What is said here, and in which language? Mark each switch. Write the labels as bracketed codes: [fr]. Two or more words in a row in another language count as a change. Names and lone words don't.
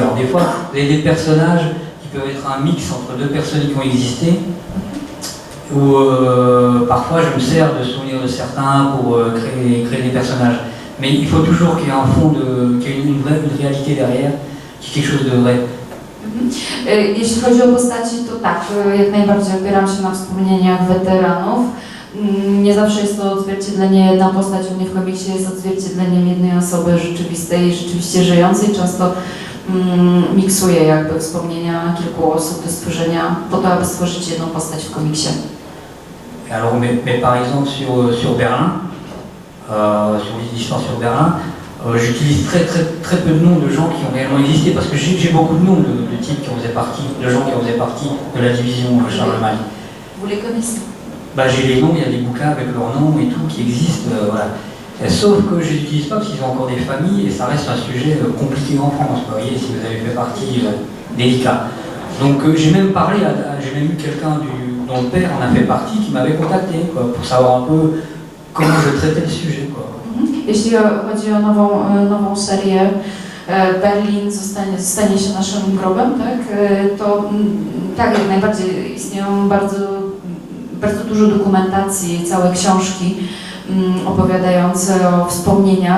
[fr] Alors des fois, vous avez des personnages qui peuvent être un mix entre deux personnes qui ont existé, ou parfois je me sers de souvenirs de certains pour créer des personnages. Mais il faut toujours qu'il y ait un fond, qu'il y ait une réalité derrière, qu'il y ait quelque chose de vrai. [pl] Jeśli chodzi o postaci, to tak, jak najbardziej opieram się na wspomnieniach weteranów. Nie zawsze jest to odzwierciedlenie, jedna postać u mnie w komiksie jest odzwierciedleniem jednej osoby rzeczywistej, rzeczywiście żyjącej. Często miksuję jakby wspomnienia kilku osób do stworzenia, po to, aby stworzyć jedną postać w komiksie. [fr] Alors, mais par exemple sur Berlin, sur l'histoire sur Berlin, j'utilise très peu de noms de gens qui ont réellement existé parce que j'ai beaucoup de noms de types qui en faisaient partie, de gens qui en faisaient partie de la division Charlemagne. Vous les connaissez? Bah, j'ai les noms, il y a des bouquins avec leurs noms et tout qui existent, voilà. Sauf que je les utilise pas parce qu'ils ont encore des familles et ça reste un sujet compliqué en France, vous voyez, si vous avez fait partie délicat. Donc j'ai même parlé, j'ai même eu quelqu'un dont le père en a fait partie qui m'avait contacté quoi, pour savoir un peu comment je traitais le sujet. Quoi. [pl] Jeśli chodzi o nową serię, Berlin stanie się naszym grobem, tak? To tak, jak najbardziej istnieją bardzo dużo dokumentacji, całe książki opowiadające o wspomnieniach,